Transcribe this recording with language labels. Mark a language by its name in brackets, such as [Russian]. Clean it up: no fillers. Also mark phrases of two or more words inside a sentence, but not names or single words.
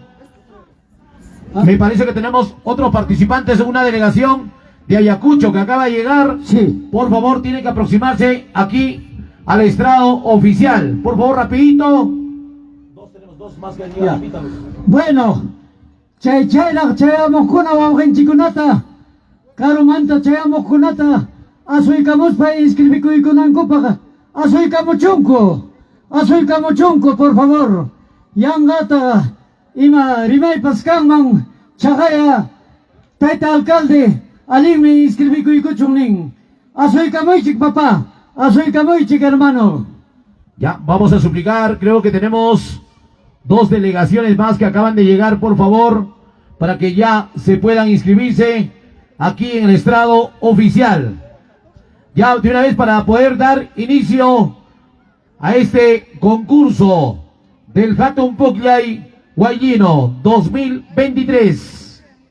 [Spanish] Me parece que tenemos otros participantes, una delegación de Ayacucho que acaba de llegar. Sí. Por favor, tienen que aproximarse aquí al estrado oficial. Por favor, rapidito. Tenemos dos más que han llegado. Bueno, [Quechua] chayla chayamos kuna wawqinchikunata karumanta chayamos kunata asuykamuspa inscribikuykunankupaq asuykamuchunku [Spanish] por favor [Quechua] yangata ima rimaypas kanman chaqaya tayta alcalde alinmi inscribikuykuchun nin asuykamuychik papá asuykamuychik hermano. [Spanish] Ya, vamos a suplicar, creo que tenemos dos delegaciones más que acaban de llegar, por favor, para que ya se puedan inscribirse aquí en el estrado oficial. Ya de una vez para poder dar inicio a este concurso del Hatum Pucllay Guayino 2023.